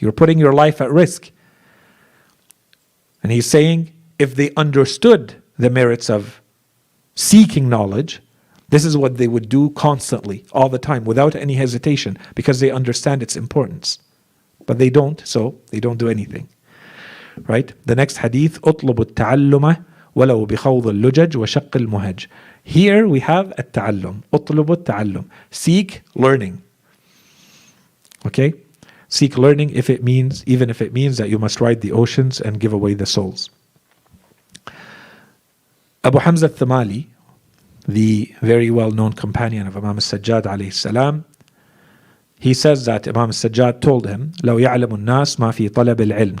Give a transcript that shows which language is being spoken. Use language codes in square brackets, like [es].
[en] You're putting your life at risk. And he's saying, if they understood the merits of seeking knowledge, this is what they would do constantly, all the time, without any hesitation, because they understand its importance. But they don't, so they don't do anything. Right? The next hadith, [ar] اطلب التعلم ولو بخوض اللجج وشق المهج. [en] Here we have التعلم. [ar] اطلب التعلم. [en] Seek learning. Okay? Seek learning even if it means that you must ride the oceans and give away the souls. Abu Hamza al-Thamali, the very well-known companion of Imam al-Sajjad alayhi salam, he says that Imam al-Sajjad told him, [ar] لو يعلم الناس ما في طلب العلم.